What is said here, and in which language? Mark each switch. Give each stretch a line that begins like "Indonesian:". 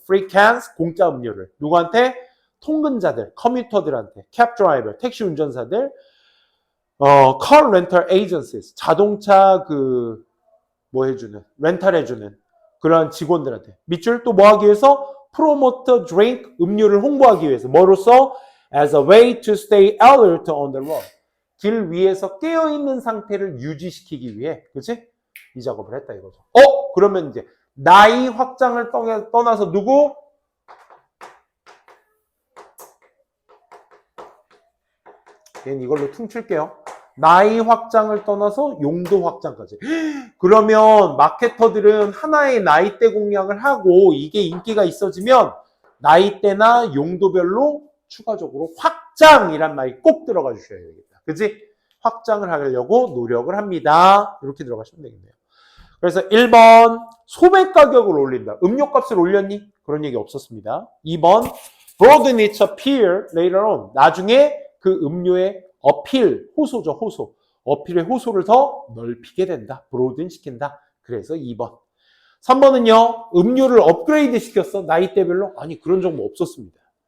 Korean: free cans, 공짜 음료를. 누구한테? 통근자들, 커뮤터들한테, 캡 드라이버, 택시 운전사들,
English: car rental agencies,
Korean: 자동차 뭐 해주는, 렌탈 해주는 그런 직원들한테. 밑줄 또 뭐 하기 위해서?
English: promote drink,
Korean: 음료를 홍보하기 위해서. 뭐로써?
English: as a way to stay alert on the road.
Korean: 길 위에서 깨어있는 상태를 유지시키기 위해. 그치? 이 작업을 했다 이거죠. 그러면 이제 나이 확장을 떠나서 누구? 얘는 이걸로 퉁칠게요. 나이 확장을 떠나서 용도 확장까지. 그러면 마케터들은 하나의 나이대 공략을 하고 이게 인기가 있어지면 나이대나 용도별로 추가적으로 확장이란 말이 꼭 들어가 주셔야 되겠다. 그치? 확장을 하려고 노력을 합니다. 이렇게 들어가시면 되겠네요. 그래서 1번 소매 가격을 올린다. 음료값을 올렸니? 그런 얘기 없었습니다.
English: 2번 broaden its appeal later on.
Korean: 나중에 그 음료의 어필, 호소죠, 호소. 어필의 호소를 더 넓히게 된다. broaden 시킨다. 그래서 2번. 3번은요. 음료를 업그레이드 시켰어. 나이대별로. 아니 그런 정보 없었습니다.